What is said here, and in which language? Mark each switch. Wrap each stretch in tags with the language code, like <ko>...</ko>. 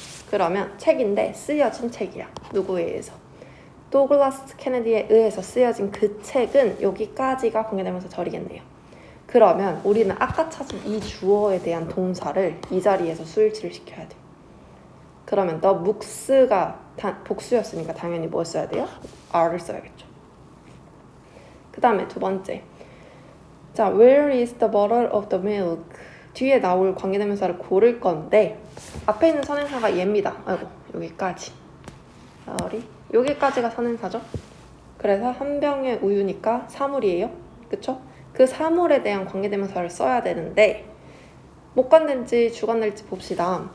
<ko>그러면 책인데 쓰여진 책이야. 누구에 의해서? 도글라스 케네디에 의해서 쓰여진 그 책은 여기까지가 관계대명사 절이겠네요. 그러면 우리는 아까 찾은 이 주어에 대한 동사를 이 자리에서 수일치를 시켜야 돼. 그러면 the books가 복수였으니까 당연히 뭘 써야 돼요? are를 써야겠죠. 그 다음에 두 번째. 자,</ko> <en>where is the bottle of the milk?</en> <ko>뒤에 나올 관계대명사를 고를 건데 앞에 있는 선행사가 얘입니다. 아이고, 여기까지. 여기까지가 선행사죠. 그래서 한 병의 우유니까 사물이에요. 그쵸? 그 사물에 대한 관계대명사를 써야 되는데 목관될지 주관될지 봅시다.</ko>